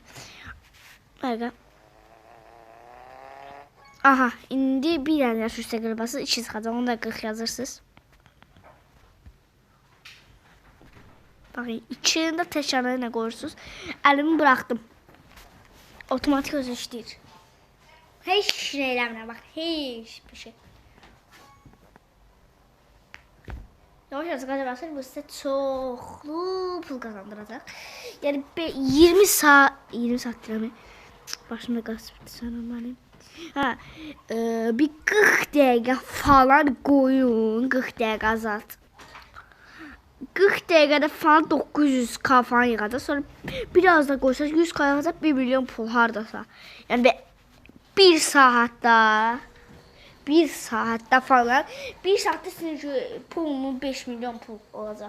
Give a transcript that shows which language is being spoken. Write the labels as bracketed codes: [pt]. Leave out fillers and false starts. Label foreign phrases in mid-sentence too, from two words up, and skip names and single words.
[tr] Bakın. Aha. [az] İndi bir tane yaşıl üstüne basırsınız. [tr] 2 çıkacak. Onu da 40 yazırsınız. Bakın içinde tekrarlarına koyursunuz. [az] Elimi bıraktım. Otomatik özü işləyir. Heç şey eləmirəm bak. Heç bir şey. Yavaş yavaş basır. Bu size çoxlu pul kazandıracaq. Yani 20 saat demək. [tr] Başımda qaz bitti sanırım benim. [az] Ha, bir 40 dəqiqə falan koyun. 40 dəqiqə azalt. 40 dəqiqədə falan 900k falan yığacaq. Sonra biraz da qoysaq 100k yığacaq 1 milyon pul hardasa. Yəni bir saatda falan 1 saatda sizin pulunuz 5 milyon pul olacaq.